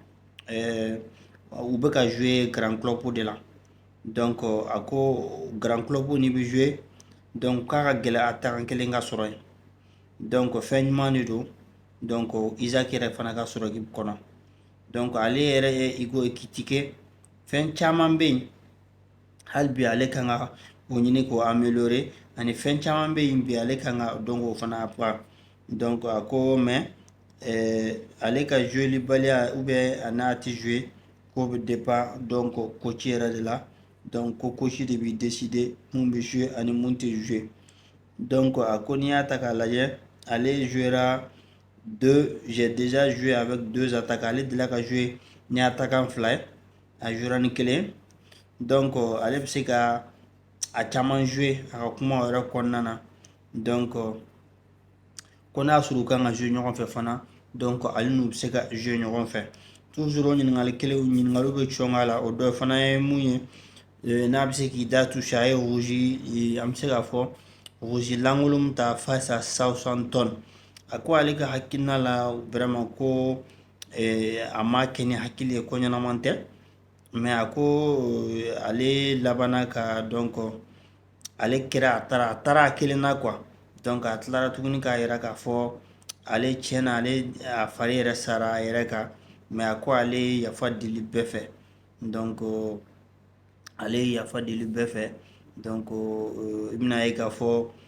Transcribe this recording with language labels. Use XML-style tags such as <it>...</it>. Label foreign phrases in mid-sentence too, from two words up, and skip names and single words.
<bm>u bɛ ka jouer</bm> <fr>grand club</fr> <bm>de la a ko</bm> <fr>grand club</fr> <bm>ni bɛ jouer k'a ka gɛlɛ attaquant kelen ka sɔrɔ yen fɛn ɲuman de don Isaac yɛrɛ fana ka sɔrɔ équipe kɔnɔ ale yɛrɛ ye Igo Ekitike fɛn caman bɛ yen hali bi ale kan ka o ɲini k'o améliorer ani fɛn caman bɛ yen bi ale kan ka donc o fana apprendre donc a ko mais ale ka jouer baliya</bm> <fr>ou bien</fr> <bm>a n'a tɛ jouer k'o bɛ dépend donc coach yɛrɛ de la donc ko coach de bɛ décider mun bɛ jouer ani mun tɛ jouer donc a ko n'i y'a ta k'a lajɛ ale jouera</bm> <fr>j'ai déjà joué avec 2 attaquants</fr> <bm>ale delila ka jouer ni attaquant 2 ye a jouera ni kelen donc ale bɛ se ka a caman jouer a ka kuma yɛrɛ kɔnɔna na donc ko n'a sɔrɔ u kan ka jouer ɲɔgɔn fɛ fana donc ale n'u bɛ se ka jouer ɲɔgɔn fɛ toujours o ɲininkali ɲininkaliw bɛ cɔngɔ a la o dɔ fana ye mun ye n'a bɛ se k'i da toucher a ye rouge an bɛ se k'a fɔ rouge lankolon min ta</bm> <fr>face à Southampton</fr> <bm>a ko ale ka hakilina la vraiment ko a ma kɛ ni hakili ye ko ɲɛnama tɛ mais a ko ale labanna ka donc ale kɛra a taara a kelen na quoi donc a tilara tuguni k'a yira k'a fɔ ale tiɲɛna ale a fari yɛrɛ sara a yɛrɛ kan mais a ko ale ye yafa deli bɛɛ fɛ donc ale ye yafa deli bɛɛ fɛ donc i bɛna ye k'a fɔ</bm>